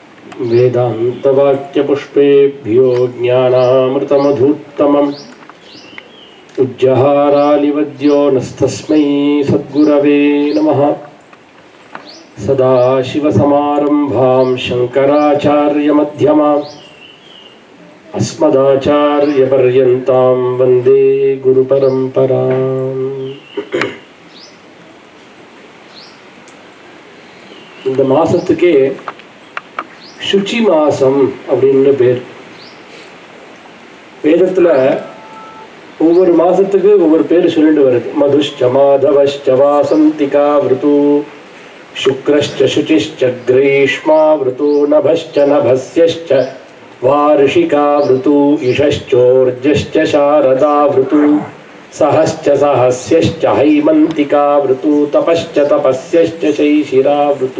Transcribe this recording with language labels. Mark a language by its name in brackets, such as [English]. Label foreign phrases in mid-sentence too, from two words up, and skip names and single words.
[Sanskrit] वेदान्तवाक्यपुष्पेभ्यो ज्ञानामृतमधुत्तमम् उज्जहारालिवद्यो नस्तस्मै सद्गुरवे नमः। सदाशिवसमारम्भां शङ्कराचार्यमध्यमाम् अस्मदाचार्यपर्यन्तां वन्दे गुरुपरम्पराम्। [Tamil] இந்த மாசத்துக்கே சுச்சி மாசம் அப்படின்னு பேர். வேதத்துல ஒவ்வொரு மாசத்துக்கு ஒவ்வொரு பேர் சொல்லிட்டு வருது. [Sanskrit] मधुश्च माधवश्च वासन्तिका ऋतू, शुक्रश्च शुचिश्च ग्रैष्मा ऋतू, नभश्च नभस्यश्च वार्षिका ऋतू, इषश्चोर्जश्च शारदा ऋतू, सहश्च सहस्यश्च हैमन्तिका ऋतू, तपश्च तपस्यश्च शैशिरा ऋतू.